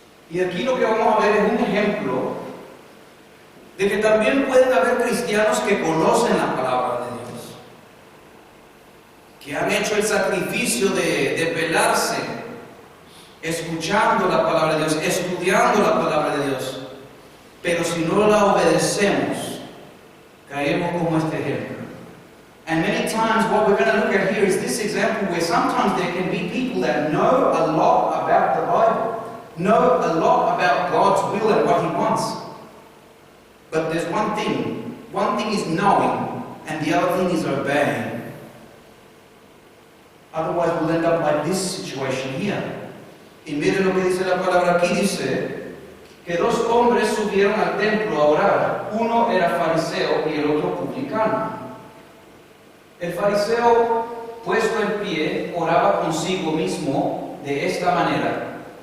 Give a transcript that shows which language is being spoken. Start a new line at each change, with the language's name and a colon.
Spanish: Y aquí lo que vamos a ver es un ejemplo de que también pueden haber cristianos que conocen la palabra de Dios, que han hecho el sacrificio de pelarse, escuchando la palabra de Dios, estudiando la palabra de Dios, pero si no la obedecemos, caemos como este ejemplo.
English: And many times what we're going to look at here is this example where sometimes there can be people that know a lot about the Bible, know a lot about God's will and what He wants. But there's one thing is knowing, and the other thing is obeying. Otherwise we'll end up like this situation here.
Spanish: Y miren lo que dice la palabra aquí, dice que dos hombres subieron al templo a orar. Uno era fariseo y el otro publicano. El fariseo, puesto en pie, oraba consigo mismo de esta manera.